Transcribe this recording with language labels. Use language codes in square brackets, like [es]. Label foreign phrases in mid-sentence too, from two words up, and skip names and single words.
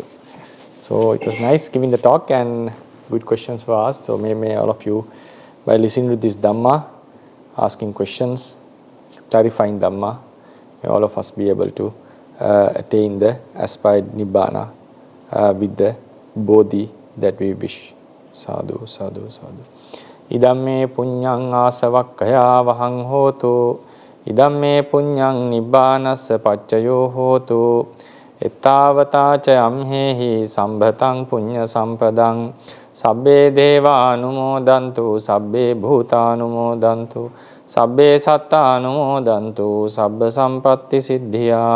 [en] So it was nice giving the talk and good questions were asked. So may all of you, by listening to this Dhamma, asking questions, clarifying Dhamma, may all of us be able to attain the aspired Nibbana with the bodhi that we wish. [pi] Sadhu, sadhu, sadhu. Idamme punyang asavakkaya vahang hotu. Idamme punyang nibbanassa paccayo hotu. Ettavata ca amhehi sambhatang punya sampadang. Sabbe deva anumodantu, sabbe bhuta anumodantu, sabbe satta anumodantu, sabba sampatti siddhya.